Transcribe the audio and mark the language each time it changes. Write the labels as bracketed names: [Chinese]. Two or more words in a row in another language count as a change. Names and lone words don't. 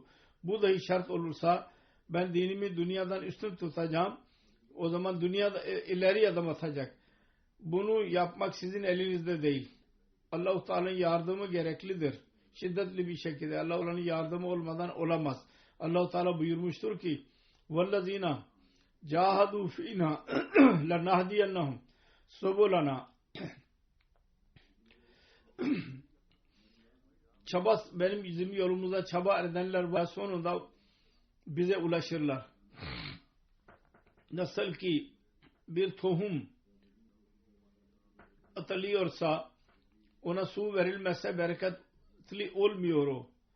[Turkish] Bu dahi şart olursa ben dinimi dünyadan üstün tutacağım. O zaman dünyada ileri adım atacak. Bunu yapmak sizin elinizde değil. Allah-u Teala'nın yardımı gereklidir. Şiddetli bir şekilde. Allah-u yardımı olmadan olamaz. Allah-u Teala buyurmuştur ki [Arabic] وَالَّذ۪ينَ جَاهَدُوا فِينَا لَنَهْدِيَنَّهُمْ سُبُلَنَا [Turkish] çaba, bizim yolumuza çaba edenler var, sonunda bize ulaşırlar. Nasıl ki bir tohum atılıyorsa ona su verilmezse bereketli olmuyor o.